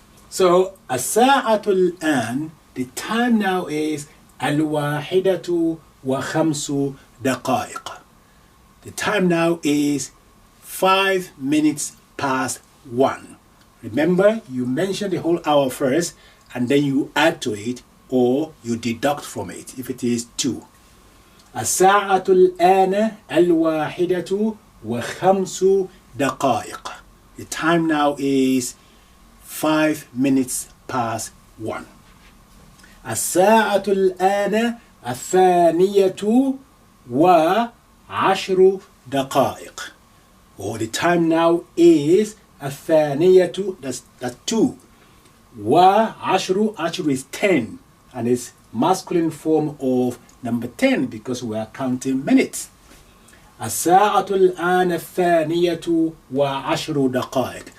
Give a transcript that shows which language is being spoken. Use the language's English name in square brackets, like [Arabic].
[English] So [Arabic] الساعة الآن, [English] the time now is [Arabic] الواحدة وخمس دقائق. [English] The time now is 5 minutes past 1. Remember, you mention the whole hour first and then you add to it or you deduct from it if it is 2. [Arabic] الساعة الآن الواحدة وخمس دقائق. [English] The time now is 5 minutes past 1. [Arabic] الساعة الآن الثانية وعشر دقائق. [English] Or the time now is الثانية, that's 2. وعشر, عشر is 10 and it's masculine form of number 10 because we are counting minutes. [Arabic] الساعة الآن الثانية وعشر دقائق.